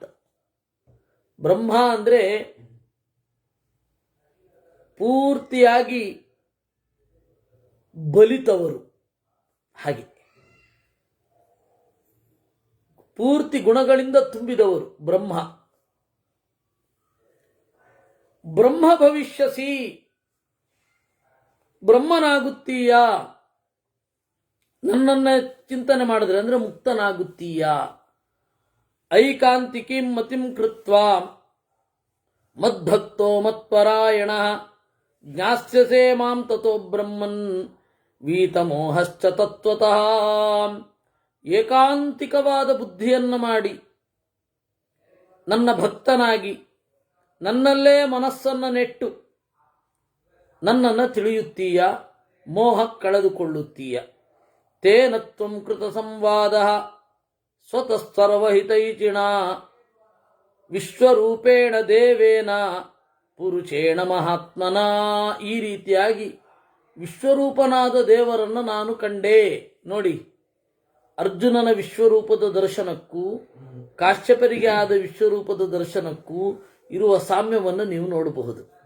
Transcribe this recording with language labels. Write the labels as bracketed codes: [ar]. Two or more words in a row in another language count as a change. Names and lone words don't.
[kn] ಬ್ರಹ್ಮ ಅಂದರೆ ಪೂರ್ತಿಯಾಗಿ ಬಲಿತವರು, ಹಾಗೆ ಪೂರ್ತಿ ಗುಣಗಳಿಂದ ತುಂಬಿದವರು ಬ್ರಹ್ಮ. [sa] ಬ್ರಹ್ಮ ಭವಿಷ್ಯಸಿ, ಬ್ರಹ್ಮನಾಗುತ್ತೀಯ. [kn] ನನ್ನನ್ನೇ ಚಿಂತನೆ ಮಾಡಿದ್ರೆ ಅಂದ್ರೆ ಮುಕ್ತನಾಗುತ್ತೀಯ. [sa] ಐಕಾಂತಿಕೀಂ ಮತಿಂ ಕೃತ್ವಾ ಮದ್ಭಕ್ತೋ ಮತ್ಪರಾಯಣ ಜ್ಞಾಸ್ಯಸೇ ಮಾಂ ತತೋ ಬ್ರಹ್ಮನ್ ವೀತಮೋಹಶ್ಚ ತತ್ವತಃ. [kn] ಏಕಾಂತಿಕವಾದ ಬುದ್ಧಿಯನ್ನು ಮಾಡಿ ನನ್ನ ಭಕ್ತನಾಗಿ ನನ್ನಲ್ಲೇ ಮನಸ್ಸನ್ನು ನೆಟ್ಟು ನನ್ನನ್ನು ತಿಳಿಯುತ್ತೀಯ, ಮೋಹ ಕಳೆದುಕೊಳ್ಳುತ್ತೀಯ. [sa] ತೇನ ತ್ವಂ ಕೃತ ಸಂವಾದ ಸ್ವತಃ ಸರ್ವಹಿತೈಚಿಣ ವಿಶ್ವರೂಪೇಣ ದೇವೇನ ಪುರುಷೇಣ ಮಹಾತ್ಮನ. [kn] ಈ ರೀತಿಯಾಗಿ ವಿಶ್ವರೂಪನಾದ ದೇವರನ್ನು ನಾನು ಕಂಡೆ. ನೋಡಿ, ಅರ್ಜುನನ ವಿಶ್ವರೂಪದ ದರ್ಶನಕ್ಕೂ ಕಾಶ್ಯಪರಿಗೆ ಆದ ವಿಶ್ವರೂಪದ ದರ್ಶನಕ್ಕೂ ಇರುವ ಸಾಮ್ಯವನ್ನು ನೀವು ನೋಡಬಹುದು.